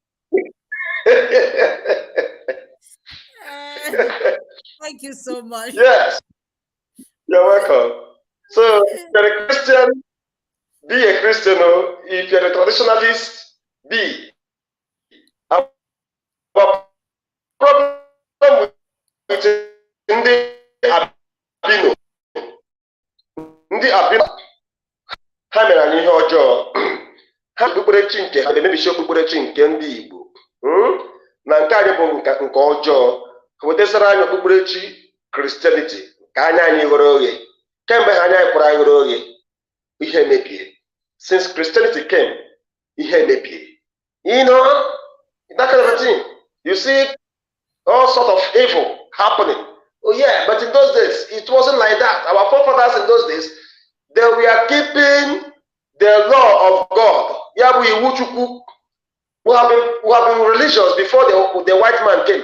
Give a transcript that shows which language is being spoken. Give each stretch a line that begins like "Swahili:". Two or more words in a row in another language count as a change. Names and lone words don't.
English: Thank you so much. Yes, you're welcome. So, if you're a Christian, be a Christian. If you're a traditionalist, be. Our problem with
Igbo: ndị Abino ha mere anyị ihe ọjọọ. Ha okpukperechi nke ha na-emebichi okpukperechi nke ndị Igbo. Na nke anyị bụ nke ọjọọ. Wetazara anyị okpukperechi Christianity ka anya anyị ghere oghe. Kemgbe ha anya anyị kwara ghere oghe, ihe mebie.
English: Since Christianity came,
Igbo: ihe mebie.
English: That kind of thing. You see all sort of evil happening. Oh yeah, but in those days, it wasn't like that. Our forefathers in those days, they were keeping the law of God. Who have been religious before the white man came.